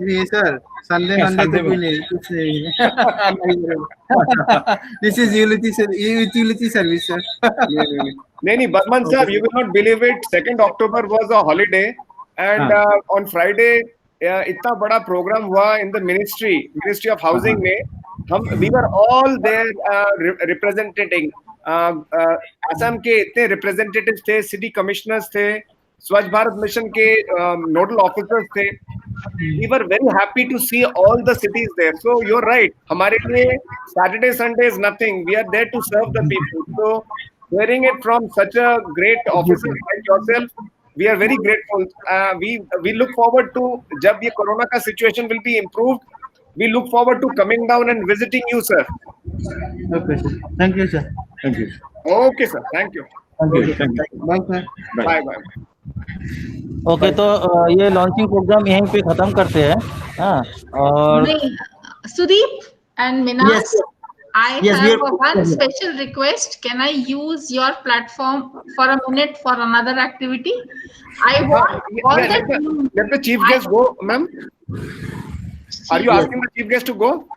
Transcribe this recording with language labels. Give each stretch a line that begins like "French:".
Hindi: Sir Sunday तो कोई नहीं, कुछ नहीं।
English: This is utility service, sir.
Hindi: नहीं,
English: Burman sir, you will not believe it. 2nd October was a holiday, and on Friday
Hindi: इतना बड़ा प्रोग्राम हुआ
English: in the Ministry of Housing
Hindi: में.
English: We were all there representing
Hindi: Assam के इतने representative थे, city commissioners थे, स्वच्छ भारत मिशन के नोडल ऑफिसर्स थे.
English: We were very happy to see all the cities there. So you're right.
Hindi: हमारे लिए
English: Saturday, Sunday is nothing. We are there to serve the people. So hearing it from such a great officer like yourself, we are very grateful. We look forward to
Hindi: जब ये corona का
English: situation will be improved. We look forward to coming down and visiting you, sir. Okay, sir. Thank you, sir. Thank you. Okay, sir. Thank you. Thank you. Bye, sir. Bye, bye.
Hindi: Okay, तो ये launching programme यहीं पे खत्म करते हैं. हाँ, और नहीं, Sudeep and Minas,
English: Yes. I Yes, we have are- one special request. Can I use your platform for a minute for another activity? I want all Yeah, the team. let the chief guest go, ma'am. Are you asking the chief guest to go?